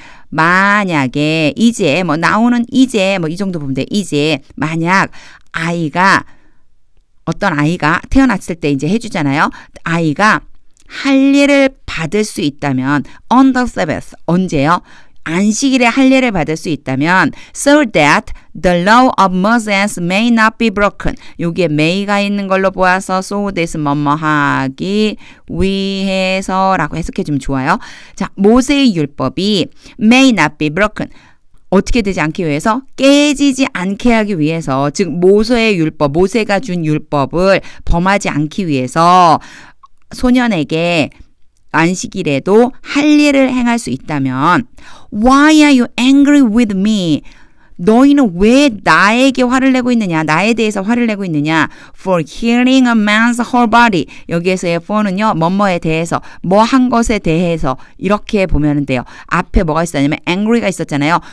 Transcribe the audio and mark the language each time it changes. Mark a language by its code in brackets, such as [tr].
[ko] 만약에 이제 뭐 나오는 이제 뭐 이 정도 보면 돼. 이제 만약 아이가 어떤 아이가 태어났을 때 이제 해주잖아요. 아이가 할례를 받을 수 있다면 [en] on the Sabbath [ko] 언제요? 안식일에 할례를 받을 수 있다면 [en] so that the law of Moses may not be broken. [ko] 여기에 may가 있는 걸로 보아서 [en] so that [ko] 뭐뭐하기 위해서라고 해석해 주면 좋아요. 자, 모세의 율법이 [en] may not be broken. [ko] 어떻게 되지 않기 위해서 깨지지 않게 하기 위해서 즉 모세의 율법 모세가 준 율법을 범하지 않기 위해서 소년에게 안식일에도 할례를 행할 수 있다면 [en] Why are you angry with me? [ko] 너희는 왜 나에게 화를 내고 있느냐? 나에 대해서 화를 내고 있느냐? [en] For healing a man's whole body. [ko] 여기에서의 for는요. 뭐뭐에 대해서 뭐 한 것에 대해서 이렇게 보면 돼요. 앞에 뭐가 있었냐면 angry가 있었잖아요.